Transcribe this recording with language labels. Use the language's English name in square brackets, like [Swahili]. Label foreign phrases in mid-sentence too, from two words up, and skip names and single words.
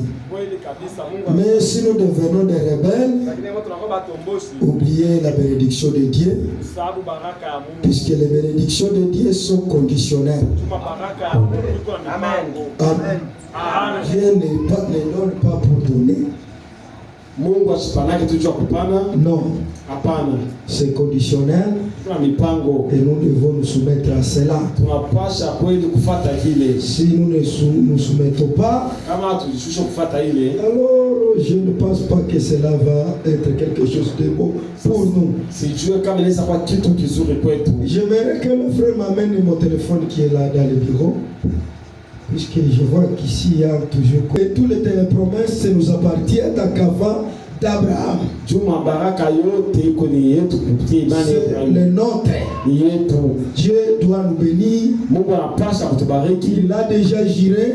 [French] Mais si nous devenons des rebelles, oubliez la bénédiction de Dieu, puisque les bénédictions de Dieu sont conditionnelles. Amen. Dieu ne donne pas pour donner. [Swahili] Mungu asipanake tujua kupana. [French] Non. [Swahili] Hapana. [French] C'est conditionnel. [Swahili] Tuna mipango. [French] Et nous devons nous soumettre à cela. [Swahili] Tunapasha kweli kufuata kile. [French] Si nous ne nous soumettons pas, [Swahili] kama tujishusha kufuata ile, [French] alors je ne pense pas que cela va être quelque chose de beau pour nous. [Swahili] Sijue kama inaweza kuwa kitu kizuri kwetu. [French] J'aimerais que le frère m'amène mon téléphone qui est là dans le bureau. Puisque je vois qu'ici il y a toujours... Et toutes les promesses nous appartiennent qu'avant d'Abraham. C'est le nôtre. Dieu doit nous bénir. Il a déjà juré.